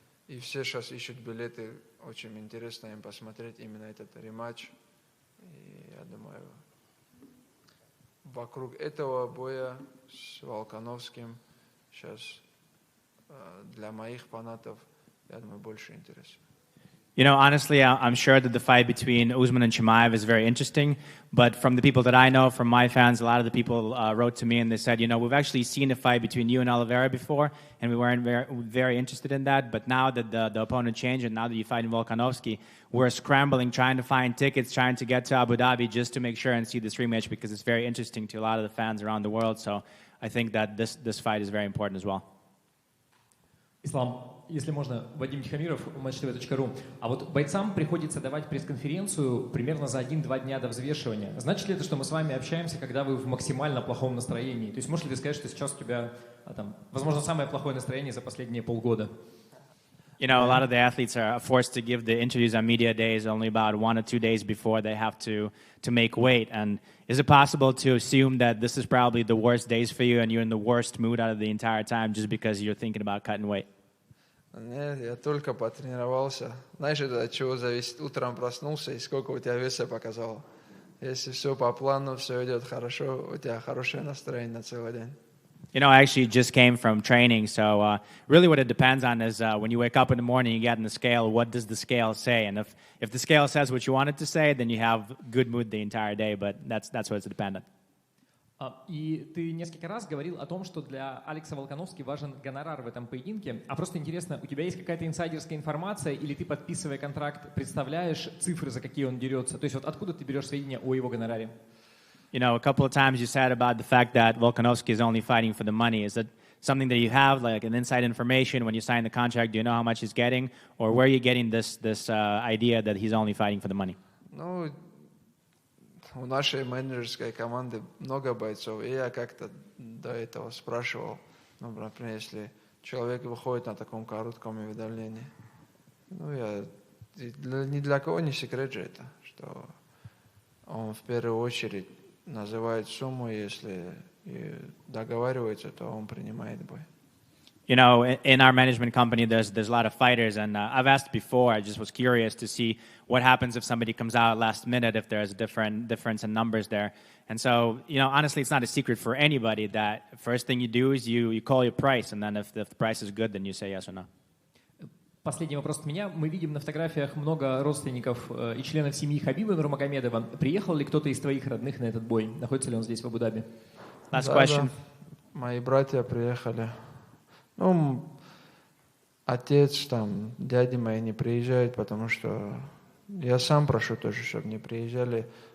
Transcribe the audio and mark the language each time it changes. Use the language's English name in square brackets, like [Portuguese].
[Russian] И все сейчас ищут билеты, очень интересно им посмотреть именно этот рематч. И я думаю, вокруг этого боя с Волконовским сейчас для моих фанатов, я думаю, больше интереса. [English] You know, honestly, I'm sure that the fight between Usman and Chimaev is very interesting. But from the people that I know, from my fans, a lot of the people wrote to me and they said, you know, we've actually seen a fight between you and Oliveira before, and we weren't very interested in that. But now that the opponent changed, and now that you fight in Volkanovski, we're scrambling, trying to find tickets, trying to get to Abu Dhabi just to make sure and see this rematch, because it's very interesting to a lot of the fans around the world. So I think that this fight is very important as well. [Russian] Ислам, если можно, Вадим Тихомиров, matchtv.ru. А вот бойцам приходится давать пресс-конференцию примерно за 1-2 дня до взвешивания. Значит ли это, что мы с вами общаемся, когда вы в максимально плохом настроении? То есть можешь ли ты сказать, что сейчас у тебя, возможно, самое плохое настроение за последние полгода? [English] You know, a lot of the athletes are forced to give the interviews on media days only about 1 or 2 days before they have to make weight. And is it possible to assume that this is probably the worst days for you and you're in the worst mood out of the entire time just because you're thinking about cutting weight? [Russian] Нет, я только потренировался. Знаешь, это от чего зависит? Утром проснулся, и сколько у тебя веса показало. Если все по плану, все идет хорошо, у тебя хорошее настроение на целый день. [English] You know, I actually just came from training, so really what it depends on is when you wake up in the morning, you get on the scale, what does the scale say? And if the scale says what you want it to say, then you have good mood the entire day, but that's what it's dependent. [Russian] И ты несколько раз говорил о том, что для Алекса Волконовски важен гонорар в этом поединке. А просто интересно, у тебя есть какая-то инсайдерская информация, или ты, подписывая контракт, представляешь цифры, за какие он дерется? То есть вот откуда ты берешь сведения о его гонораре? [English] You know, a couple of times you said about the fact that Volkanovski is only fighting for the money. Is that something that you have, like an inside information when you sign the contract? Do you know how much he's getting? Or where are you getting this idea that he's only fighting for the money? [Russian] Ну, у нашей менеджерской команды много бойцов, и я как-то до этого спрашивал, ну, например, если человек выходит на таком коротком уведомлении, ну, ни для кого не секрет же это, что он в первую очередь называет сумму, если договаривается, то он принимает бой. [English] You know, in our management company, there's a lot of fighters, and I've asked before. I just was curious to see what happens if somebody comes out last minute, if there's a difference in numbers there. And so, you know, honestly, it's not a secret for anybody that first thing you do is you call your price, and then if the price is good, then you say yes or no. [Russian] Последний вопрос от меня. Мы видим на фотографиях много родственников и членов семьи Хабиба Нурмагомедова. Приехал ли кто-то из твоих родных на этот бой? Находится ли он здесь, в Абу-Даби? [English] Last question. [Russian] Да. Мои братья приехали. Ну, отец, там, дяди мои не приезжают, потому что я сам прошу тоже, чтобы не приезжали.